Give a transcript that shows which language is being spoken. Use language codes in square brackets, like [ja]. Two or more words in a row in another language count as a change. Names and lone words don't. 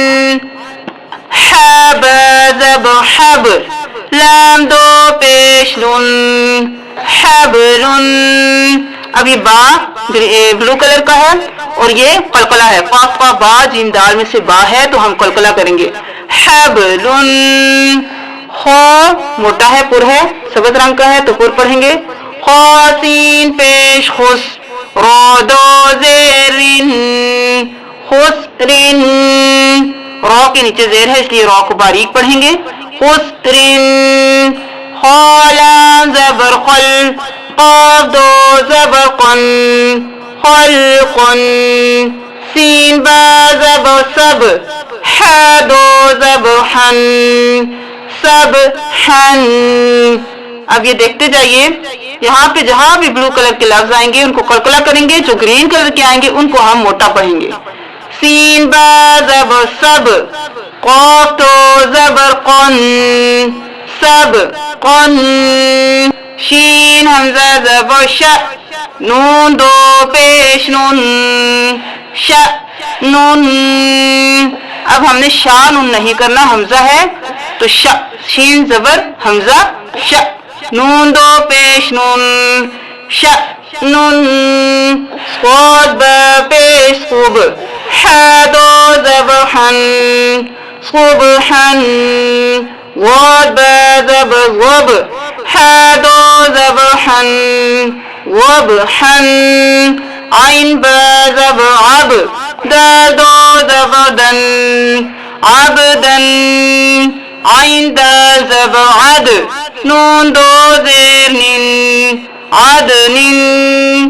[ur] حب زبر حب، لام دو پیش لن، حبلن۔ اب یہ با [en] blue color [ur] کا ہے اور یہ قلقلہ ہے، قاف قا با جیم دال میں سے با ہے تو ہم قلقلہ کریں گے، حبلن۔ خا موٹا ہے، پر ہے، سبز رنگ کا ہے تو پر پڑھیں گے، خاسین پیش خس، رو دو زیرن، خسرن۔ را کے نیچے زیر ہے اس لیے را کو باریک پڑھیں گے، خسرن۔ خالام زبر خل، قاف دو زبر قن، خلق سین با زبر سب ح دو زبر حن سبحن. اب یہ دیکھتے جائیے یہاں پہ جہاں بھی [en] blue color [ur] کے لفظ آئیں گے ان کو کلکلا کریں گے، جو [en] green color [ur] کے آئیں گے ان کو ہم موٹا پڑھیں گے. سین با زبر سب قاف تو زبر قن سب قن شین حمزہ زبر ش نون دو پیش نون ش نون. اب ہم نے شا نون نہیں کرنا، حمزہ ہے تو ش شین زبر حمزہ ش نون دو پیش نون ش نون. صاد با پیش خوب ح دو زبر حن صبحن. واد با زبر وب ح دو زبر حن وبحن. عین با زبر عب دال دو زبر دن عبدن. عین دال زبر عد نون دو زیر نن عدن.